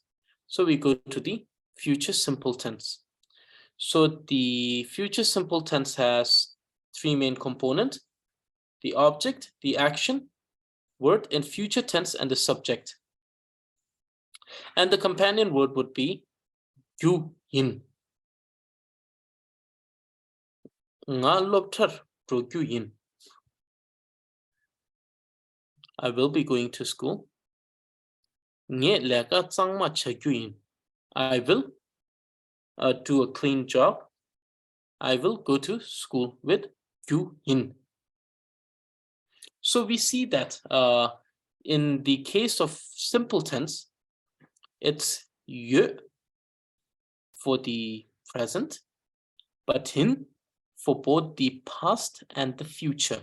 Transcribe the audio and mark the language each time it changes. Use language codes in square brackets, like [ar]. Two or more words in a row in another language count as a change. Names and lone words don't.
[en] So we go to the future simple tense. So the future simple tense has three main components: the object, the action, word in future tense, and the subject. And the companion word would be [dz] yu yin. Nga lobtar ro yu yin. [en] I will be going to school. [dz] Nge leka tsangma cha yu yin. [en] I will do a clean job. I will go to school with [dz] yu yin. [en] So we see that in the case of simple tense, it's yu for the present, but hin for both the past and the future.